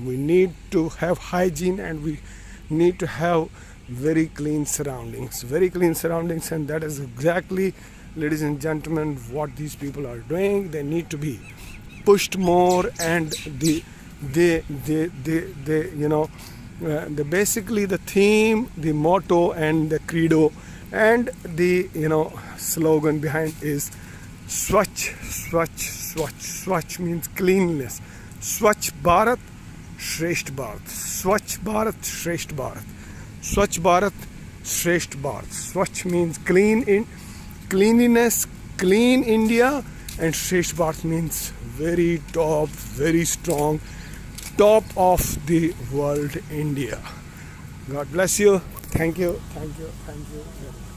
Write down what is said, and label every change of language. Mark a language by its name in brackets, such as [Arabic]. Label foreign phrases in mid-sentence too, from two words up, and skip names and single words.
[English] We need to have hygiene, and we need to have very clean surroundings, and that is exactly, ladies and gentlemen, what these people are doing. They need to be pushed more, and the basically the theme, the motto, and the credo, and the slogan behind is Swachh. Swachh means cleanliness. [Hindi] स्वच्छ भारत, श्रेष्ठ भारत. स्वच्छ भारत, श्रेष्ठ भारत। स्वच्छ भारत, श्रेष्ठ भारत. [English] Swachh means cleanliness, clean India, and [Hindi] श्रेष्ठ भारत [English] means very top, very strong, top of the world, India. God bless you. Thank you very much.